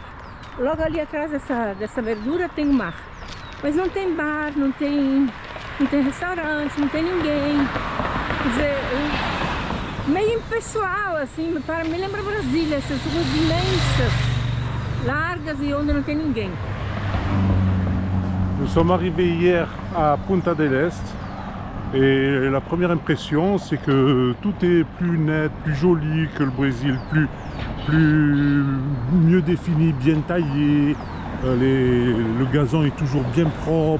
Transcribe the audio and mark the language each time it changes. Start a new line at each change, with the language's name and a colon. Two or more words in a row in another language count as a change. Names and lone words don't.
Portuguese: Logo ali atrás dessa verdura tem o mar. Mas não tem bar, não tem restaurante, não tem ninguém. Quer dizer, meio impessoal, assim, me lembra Brasília, essas ruas imensas, largas e onde não tem ninguém.
French: Nous sommes arrivés hier à Punta del Este et la première impression c'est que tout est plus net, plus joli que le Brésil, mieux défini, bien taillé, le gazon est toujours bien propre.